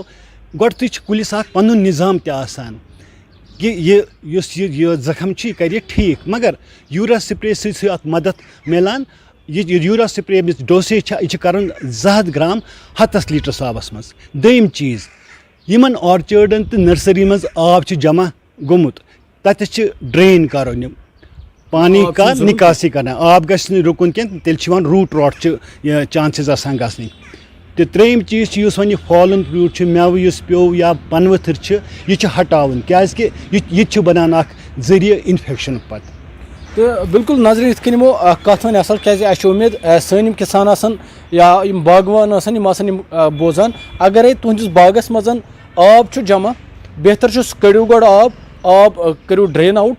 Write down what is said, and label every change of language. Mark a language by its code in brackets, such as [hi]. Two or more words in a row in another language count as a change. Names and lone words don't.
[ks] گۄڈٕتھٕے چھُ کُلِس اکھ پَنُن نِظام تہِ آسان کہِ یُس یہِ زخم چھُ یہِ کَرِ یہِ ٹھیٖک, مگر [en] urea spray [ks] سۭتۍ چھُ اَتھ مدد میلان. یہِ [en] urea spray [ks] ییٚمِچ ڈوسیج چھِ یہِ چھِ کَرُن 200 گرام 100 لیٖٹرَس آبَس منٛز. دوٚیِم چیٖز, یِمن آرچٲڈن تہٕ نرسری منٛز آب چھُ جمع گوٚمُت تَتٮ۪تھ چھِ ڈرٛین کَرُن یِم [ur] پانی کا نِکاسی [ks] کَران. آب گژھِ نہٕ رُکُن کینٛہہ, تیٚلہِ چھِ یِوان [en] root rot [ks] چھِ چانسِز آسان گژھنٕکۍ. تہٕ ترٛیٚیِم چیٖز چھُ یُس وۄنۍ یہِ [en] fallen fruit [ks] چھُ, مٮ۪وٕ یُس پیوٚو یا پنہٕ ؤتھٕر چھِ, یہِ چھُ ہٹاوُن کیٛازِکہِ یہِ تہِ چھُ بَنان اکھ ذٔریعہٕ اِنفیکشنُک پَتہٕ. تہٕ بِلکُل نظریٖن یِتھ کٔنۍ یِمو کَتھ وَنہِ اَصٕل, کیٛازِ اَسہِ چھِ اُمید سٲنۍ یِم کِسان آسَن یا یِم باغوان آسَن یِم آسَن یِم بوزان, اگرے تُہنٛدِس باغس منٛز آب چھُ جمع, بہتر چھُ سُہ کٔڑِو گۄڈٕ آب کٔرِو [en] drain out.